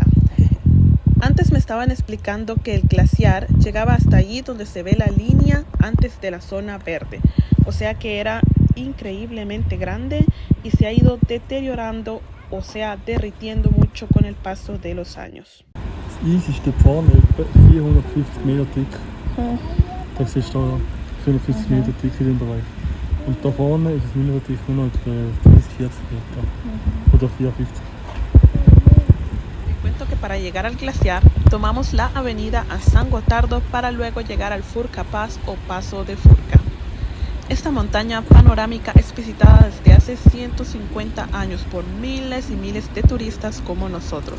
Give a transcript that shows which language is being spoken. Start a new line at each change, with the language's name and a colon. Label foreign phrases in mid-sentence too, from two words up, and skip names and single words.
Spanish: Antes me estaban explicando que el glaciar llegaba hasta allí donde se ve la línea antes de la zona verde. O sea que era increíblemente grande y se ha ido deteriorando, o sea, derritiendo mucho con el paso de los años.
German: Das Eis ist dort vorne etwa 450 Meter dick. Das ist da 450 Meter dick in dem Bereich. Und da vorne ist es nicht mehr dick, nur noch 30, 40 Meter. Oder 54.
Spanish: Te cuento que para llegar al glaciar tomamos la avenida a San Gotardo para luego llegar al Furka-Pass o Paso de Furka. Esta montaña panorámica es visitada desde hace 150 años por miles y miles de turistas como nosotros.